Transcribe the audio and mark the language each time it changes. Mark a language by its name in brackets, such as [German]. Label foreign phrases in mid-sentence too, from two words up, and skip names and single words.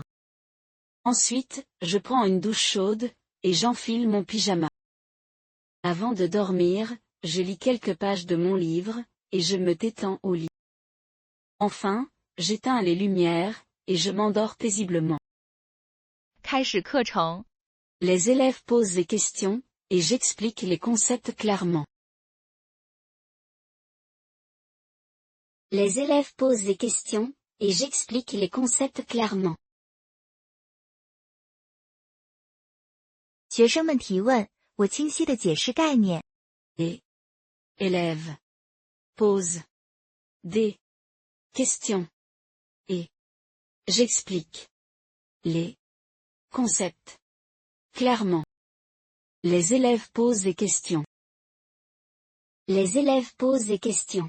[French] Ensuite, je prends une douche chaude, et j'enfile mon pyjama. Avant de dormir, je lis quelques pages de mon livre, et je me détends au lit. Enfin, j'éteins les lumières, et je m'endors paisiblement. [Chinese] 开始课程。 [French] Les élèves posent des questions, et j'explique les concepts clairement. Les élèves posent des questions, et j'explique les concepts clairement. [Chinese] 学生们提问，我清晰地解释概念。 [French] Les élèves posent des questions, et j'explique les concepts clairement. Les élèves posent des questions. Les élèves posent des questions.